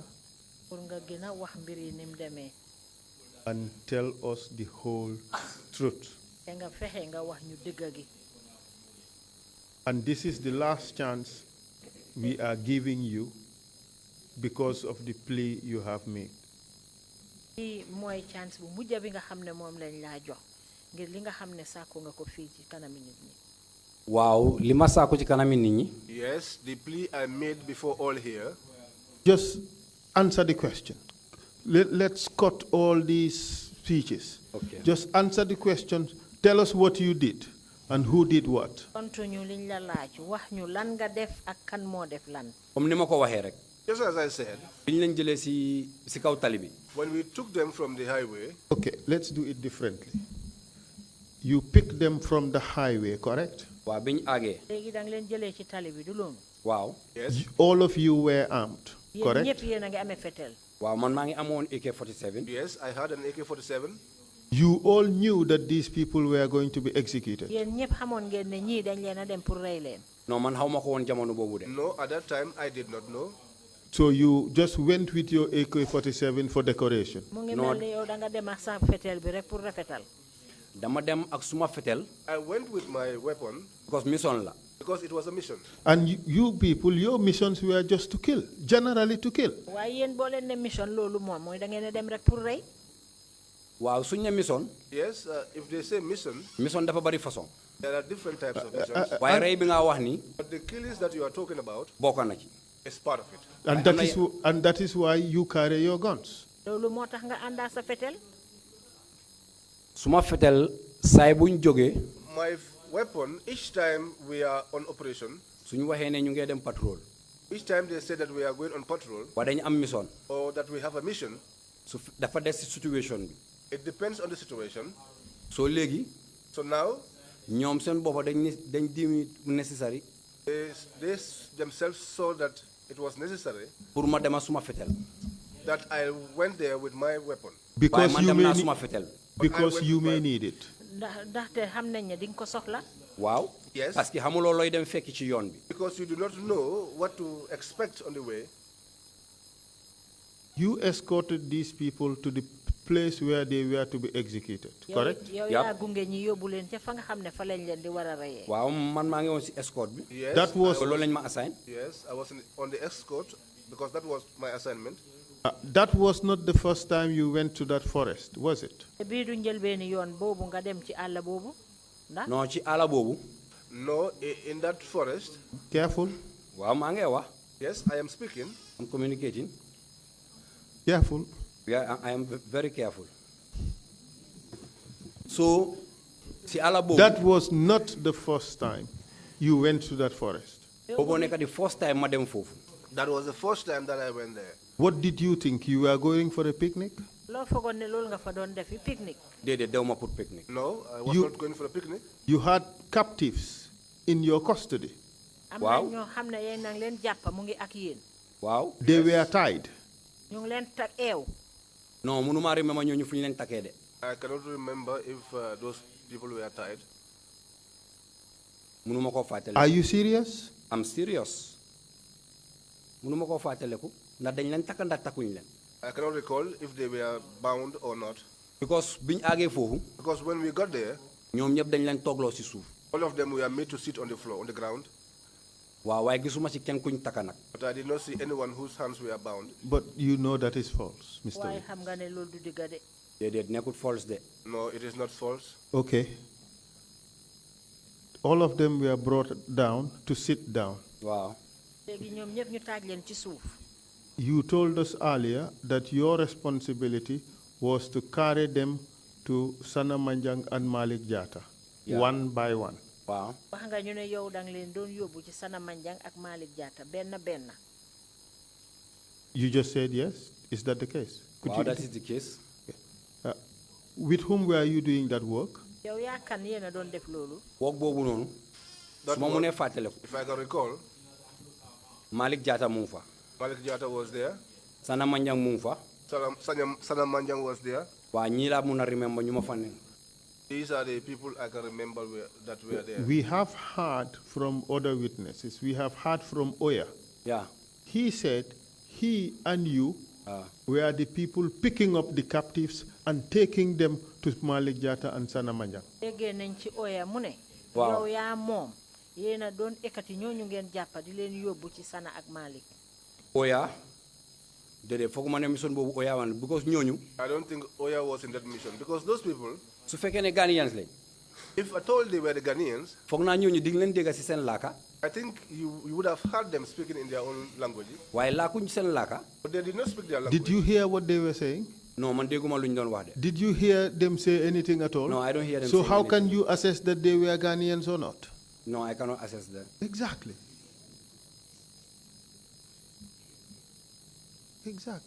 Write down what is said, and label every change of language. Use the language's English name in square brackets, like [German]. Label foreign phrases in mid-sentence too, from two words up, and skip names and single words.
[Wolof] pour nga gën a wax mbir yi ni mu demee [English] and tell us the whole truth. [Wolof] te nga fexe nga wax ñu dëgg gi. [English] And this is the last chance we are giving you because of the plea you have made. [Wolof] lii mooy chance bu mujj bi nga xam ne moom lañ laa jox ngir li nga xam ne sàkku nga ko fii ci kanami nit ñi. waaw li ma sàkku ci kanami nit ñi [English] Yes, the plea I made before all here. Just answer the question. Let's cut all these speeches. Okay. Just answer the question. Tell us what you did and who did what. [Wolof] tontu ñu liñ la laaj wax ñu lan nga def ak kan moo def lan. comme ni ma ko waxee rek [English] Just as I said, [Wolof] bi ñu leen jëlee si kaw tali bi [English] when we took them from the highway, Okay, let's do it differently. You picked them from the highway, correct? [Wolof] waaw bi ñu àggee léegi da nga leen jëlee ci tali bi du loolu. waaw [English] yes, All of you were armed, [Wolof] yéen [English] correct? [Wolof] ñëpp yéen a ngi amee fetel. waaw man maa ngi amoon AK-47 [English] yes, I had an AK-47. You all knew that these people were going to be executed. [Wolof] yéen ñëpp xamoon ngeen ne ñii dañ leen a dem pour rey leen. non man xaw ma ko woon jamono boobu de No, at that time I did not know. So you just went with your AK-47 for decoration. mu ngi Non. mel ni yow da nga dem ak sa fetel bi rek pour rafetal. dama dem ak suma fetel [English] I went with my weapon [Wolof] because mission la [English] because it was a mission. And you people, your missions were just to kill, generally to kill. [Wolof] waaye yéen boo leen ne mission loolu moom mooy da ngeen a dem rek pour rey. waaw suñ ne mission [English] Yes, if they say mission, [Wolof] mission dafa bari façon [English] there are different types of missions. [Wolof] waaye rey bi nga wax ni [English] But the killings that you are talking about [Wolof] bokk na ci [English] is part of it. And that is why you carry your guns. [Wolof] loolu moo tax nga àndaa sa fetel. suma fetel saay buñ jógee [English] My weapon, each time we are on operation, [Wolof] suñu waxee ne ñu ngee dem patrol [English] each time they say that we are going on patrol [Wolof] waaye dañu am mission [English] or that we have a mission, [Wolof] su dafa des si situation bi [English] it depends on the situation. [Wolof] soo léegi [English] So now, [Wolof] ñoom seen boppa dañ dimi necessary [English] they themselves saw that it was necessary [Wolof] pour ma dema suma fetel [English] that I went there with my weapon. [Wolof] waaye [English] Because [Wolof] man [English] you [Wolof] dem [English] may, [Wolof] naa suma fetel [English] because you may need it. [Wolof] ndaxte xam nañ ne di nga ko soxla. waaw [English] Yes. [French] parce que [Wolof] xamuloo looy dem fekk ci yoon bi [English] Because you do not know what to expect on the way. You escorted these people to the place where they were to be executed, correct? [Wolof] yow [English] Yep. [Wolof] yaa gunge ñi yóbbu leen ca fa nga xam ne fa lañ leen di war a reyee. waaw man maa ngi woon si escort bi [English] Yes, That was [Wolof] loolu lañ ma assign [English] yes, I was on the escort because that was my assignment. that was not the first time you went to that forest, was it? [Wolof] te bii du njëlbeeni yoon boobu nga dem ci àll boobu ndax. non ci àll boobu [English] No, in that forest, Careful, [Wolof] waaw maa ngi wax [English] yes, I am speaking. I'm communicating careful. I am very careful so [Wolof] si àll boobu [English] That was not the first time you went to that forest. [Wolof] boobu nekk di [English] first time [Wolof] ma dem foofu [English] That was the first time that I went there. What did you think? You were going for a picnic? [Wolof] loo foogoon ne loolu nga fa doon defi pique-nique. déedéet dew ma pour picnic [English] No, I was You- not going for a picnic. You had captives in your custody. [Wolof] am Waaw. na ñoo xam ne yéen nang leen jàppa mu ngi ak yéen. waaw [English] They were tied. [Wolof] ñu ngi leen tag eew. non mënuma remember ñooñu fu ñu leen takkee de [English] I cannot remember if those people were tied. [Wolof] mënuma koo fàttale [English] Are you serious? [Wolof] am serious mënuma koo fàttaleku ndax dañ leen takk ndax takkuñ leen [English] I cannot recall if they were bound or not. [Wolof] Because biñ àggee foofu. [English] Because when we got there, [Wolof] ñoom ñëpp dañ leen toogloo si suuf. [English] all of them were made to sit on the floor, on the ground. [Wolof] waaw waaye gisuma si kenn kuñ takka nag. [English] But I did not see anyone whose hands were bound. But you know that is false, Mr. [Wolof] waaye [English] Lee. [Wolof] xam nga ne loolu du dëgg de. déedéet nekkul false de. [English] No, it is not false. Okay. All of them were brought down to sit down. [Wolof] waaw. léegi ñoom ñëpp ñu taaj leen ci suuf. [English] You told us earlier that your responsibility was to carry them to Sana Manjang and Malik Jata, Yeah. one by one. [Wolof] waaw. wax nga ñu ne yow dang leen doon yóbbu ci Sana Manjang ak Malik Jatta benn benn. [English] You just said yes. Is that the case? waaw that is the case. With whom were you doing that work? [Wolof] yow yaa kan yéen a doon def loolu. woog boobu noonu. su ma mënee fàttale ko. [English] If I can recall, [Wolof] Malik Jatta mu ngi fa. [English] Malik Jatta was there. [Wolof] Sana Manjang mu ngi fa. [English] Sana Manjang was there. [Wolof] waa ñii laa mun a remember ñu ma fa ne. [English] These are the people I can remember that were there. We have heard from other witnesses. We have heard from Oya. Yeah. He said he and you were the people picking up the captives and taking them to Malik Jata and Sana Manjang. [Wolof] déggee nañ ci Oya mu ne. Waaw. yow yaa moom yéen a doon ekkati ñooñu ngeen jàppa di leen yóbbu ci Sana ak Malik. Oya. déedéet foog ma ne mission boobu Oya wan because ñooñu. [English] I don't think Oya was in that mission because those people, [Wolof] su fekkee ne Ghanaians lañ. [English] if at all they were the Ghanaians, [Wolof] foog naa ñooñu di nga leen dégg si seen laaka. [English] I think you would have heard them speaking in their own language. [Wolof] waaye laakuñ seen laaka. [English] But they did not speak their language. Did you hear what they were saying? [Wolof] non man dégguma lu ñu doon wax de. [English] Did you hear them say anything at all? No, I don't hear them So saying how can anything. you assess that they were Ghanaians or not? No, I cannot assess that. Exactly. Exactly.